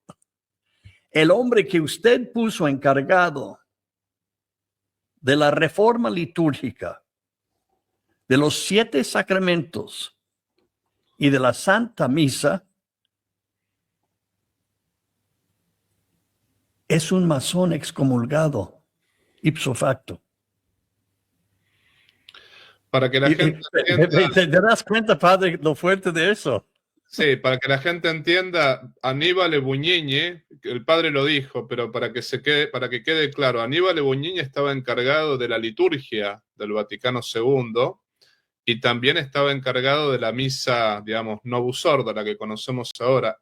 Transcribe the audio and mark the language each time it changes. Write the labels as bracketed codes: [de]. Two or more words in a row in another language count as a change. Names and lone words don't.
[es] El hombre que usted puso encargado de la reforma litúrgica, de los 7 sacramentos y de la Santa Misa, es un masón excomulgado, [la] ipso facto. [es] Para que la gente entienda, ¿Te das cuenta, padre, lo fuerte de eso? sí, para que la gente entienda, Aníbal Bugnini, el padre lo dijo, pero para que quede claro, Aníbal Bugnini estaba encargado de la liturgia del Vaticano II y también estaba encargado de la misa, digamos, Novus Ordo, la que conocemos ahora.